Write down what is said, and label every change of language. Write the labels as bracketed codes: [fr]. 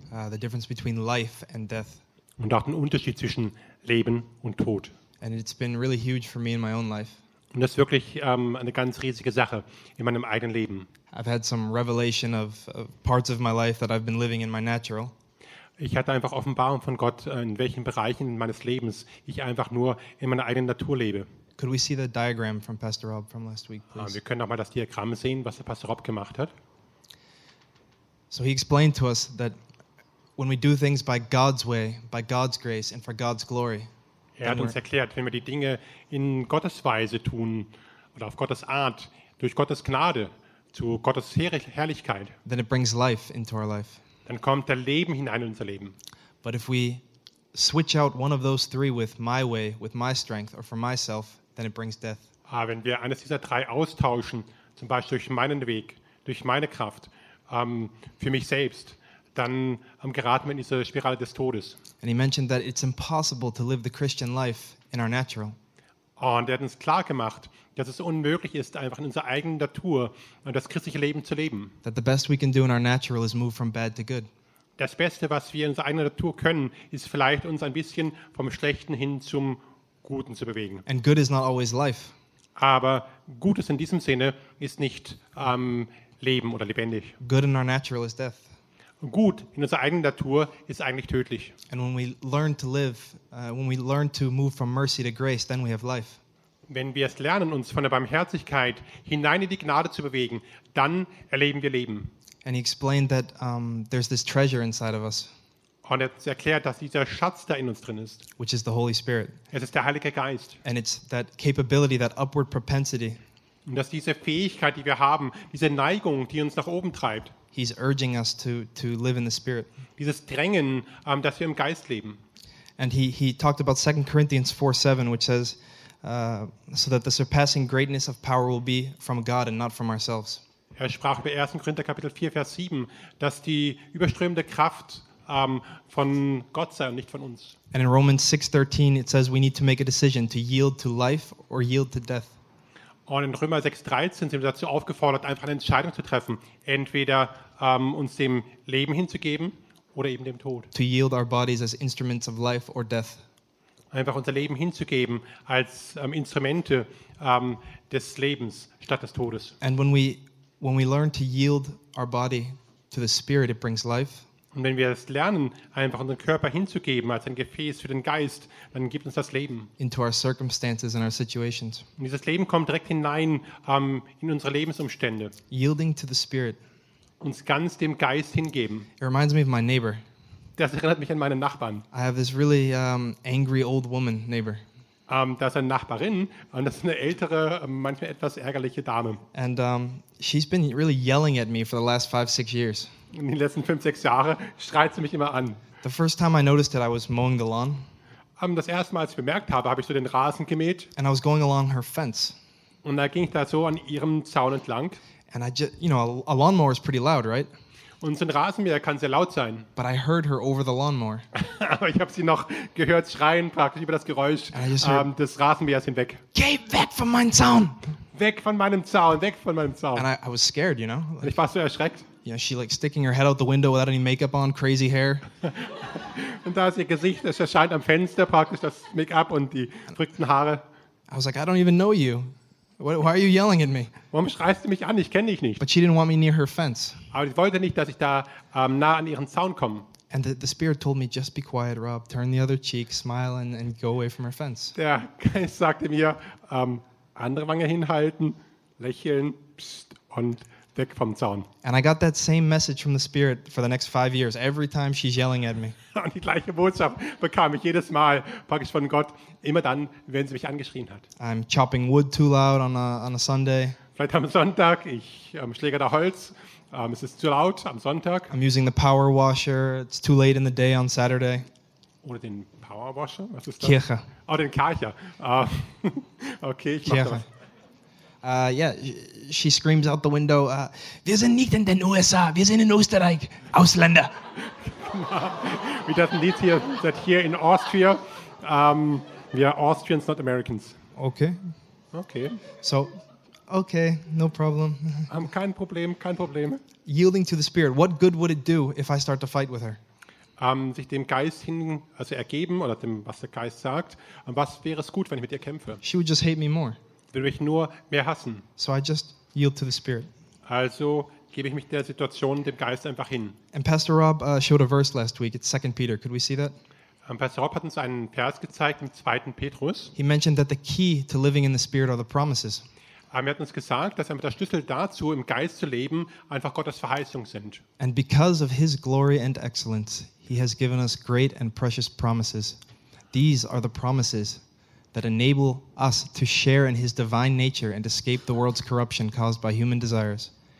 [en] The difference between life and death. [de] Und auch den Unterschied zwischen Leben und Tod. [en] And it's been really huge for me in my own life. [de] Und das ist wirklich eine ganz riesige Sache in meinem eigenen Leben. [en] I've had some revelation of parts of my life that I've been living in my natural. [de] Ich hatte einfach Offenbarung von Gott, in welchen Bereichen meines Lebens ich einfach nur in meiner eigenen Natur lebe. [en] Could we see the diagram from Pastor Rob from last week, please? [de] Wir können auch mal das Diagramm sehen, was der Pastor Rob gemacht hat. [en] So he explained to us that when we do things by God's way, by God's grace and for God's glory. [de] Er hat uns erklärt, wenn wir die Dinge in Gottes Weise tun oder auf Gottes Art, durch Gottes Gnade, zu Gottes Herrlichkeit, [en] then it brings life into our life. [de] Dann kommt der Leben hinein in unser Leben. [en] But if we switch out one of those three with my way, with my strength or for myself, then it brings death. [de] Aber wenn wir eines dieser drei austauschen, zum Beispiel durch meinen Weg, durch meine Kraft, für mich selbst, dann geraten wir in diese Spirale des Todes. [en] And he mentioned that it's impossible to live the Christian life in our natural. [de] Und er hat uns klar gemacht, dass es unmöglich ist, einfach in unserer eigenen Natur das christliche Leben zu leben. [en] That the best we can do in our natural is move from bad to good. [de] Das Beste, was wir in unserer eigenen Natur können, ist vielleicht uns ein bisschen vom Schlechten hin zum Guten zu bewegen. [en] And good is not always life. [de] Aber Gutes in diesem Sinne ist nicht Leben oder lebendig. [en] Good in our natural is death. [de] Gut in unserer eigenen Natur ist eigentlich tödlich. [en] And when we learn to live, when we learn to move from mercy to grace, then we have life. [de] Wenn wir es lernen, uns von der Barmherzigkeit hinein in die Gnade zu bewegen, dann erleben wir Leben. [en] And he explained that there's this treasure inside of us. [de] Und er erklärt, dass dieser Schatz da in uns drin ist. [en] Which is the Holy Spirit. [de] Es ist der Heilige Geist. [en] And it's that capability, that upward propensity. [de] Und dass diese Fähigkeit, die wir haben, diese Neigung, die uns nach oben treibt. [en] He's urging us to live in the Spirit. [de] Dieses Drängen, dass wir im Geist leben. [en] And he talked about 2 Corinthians 4:7, which says, so that the surpassing greatness of power will be from God and not from ourselves. [de] Er sprach über 1. Korinther Kapitel 4, Vers 7, dass die überströmende Kraft von Gott sei und nicht von uns. [en] And in Romans 6:13, it says we need to make a decision to yield to life or yield to death. [de] Und in Römer 6,13 sind wir dazu aufgefordert, einfach eine Entscheidung zu treffen, entweder uns dem Leben hinzugeben oder eben dem Tod. [en] To yield our bodies as instruments of life or death. [de] Einfach unser Leben hinzugeben als Instrumente des Lebens statt des Todes. [en] And when we learn to yield our body to the Spirit, it brings life. [de] Und wenn wir es lernen, einfach unseren Körper hinzugeben als ein Gefäß für den Geist, dann gibt uns das Leben. [en] Into our circumstances and our situations. [de] Und dieses Leben kommt direkt hinein in unsere Lebensumstände. [en] Yielding to the Spirit. [de] Uns ganz dem Geist hingeben. [en] It reminds me of my neighbor. [de] Das erinnert mich an meinen Nachbarn. [en] I have this really angry old woman neighbor. [de] Das ist eine Nachbarin und das ist eine ältere, manchmal etwas ärgerliche Dame. [en] And she's been really yelling at me for the last 5-6 years. [de] In den letzten 5-6 Jahren schreit sie mich immer an. [en] The first time I noticed it, I was mowing the lawn. [de] Das erste Mal, als ich bemerkt habe, habe ich so den Rasen gemäht. [en] And I was going along her fence. [de] Und da ging ich da so an ihrem Zaun entlang. [en] And I just, you know, a lawnmower is pretty loud, right? [de] Und so ein Rasenmäher kann sehr laut sein. [en] But I heard her over the lawnmower. [de] Aber ich habe sie noch gehört schreien, praktisch über das Geräusch des Rasenmähers hinweg. Geh weg von meinem Zaun! Weg von meinem Zaun, weg von meinem Zaun. [en] And I was scared, you know? [de] Like, ich war so erschreckt. [en] You know, she like sticking her head out the window without any makeup on, crazy hair. [de] Und da ist ihr Gesicht, es erscheint am Fenster, praktisch das Make-up und die verrückten Haare. [en] I was like, I don't even know you. Why are you yelling at me? [de] Warum schreist du mich an? Ich kenne dich nicht. [en] But she didn't want me near her fence. [de] Aber sie wollte nicht, dass ich da nah an ihren Zaun komme. [en] And the spirit told me, just be quiet, Rob. Turn the other cheek, smile, and go away from her fence. [de] Der Geist sagte mir, andere Wange hinhalten, lächeln, psst, und weg vom Zaun. [en] And I got that same message from the spirit for the next 5 years, every time she's yelling at me. [de] Und die gleiche Botschaft bekam ich jedes Mal, praktisch von Gott, immer dann, wenn sie mich angeschrien hat. [en] I'm chopping wood too loud on a Sunday. [de] Vielleicht am Sonntag, ich schläge da Holz. Es ist zu laut am Sonntag. [en] I'm using the power washer. It's too late in the day on Saturday. [de] Oder den Power Washer? Was ist das? Kirche. Oh, den Kärcher. Okay, ich mache das. [en] Yeah, she screams out the window. [de] Wir sind nicht in den USA. Wir sind in Österreich. Ausländer. Wie das Lied hier sagt, hier in Austria. [en] We are Austrians, not Americans. Okay. Okay. So. Okay, no problem. [de] Kein Problem, kein Problem. [en] Yielding to the spirit, what good would it do if I start to fight with her? [de] Sich dem Geist hin, also ergeben oder dem, was der Geist sagt. Was wäre es gut, wenn ich mit ihr kämpfe? [en] She would just hate me more. [de] Würde mich nur mehr hassen. [en] So I just yield to the spirit. [de] Also gebe ich mich der Situation, dem Geist einfach hin. [en] And Pastor Rob showed a verse last week. It's 2 Peter. Could we see that? [de] Pastor Rob hat uns einen Vers gezeigt im 2. Petrus. [en] He mentioned that the key to living in the spirit are the promises. [de] Er hat uns gesagt, dass der Schlüssel dazu, im Geist zu leben, einfach Gottes Verheißung sind. [en] And because of his glory and excellence, he has given us great and precious promises. These are the promises that enable us to share in his divine nature and escape the world's corruption caused by human desires.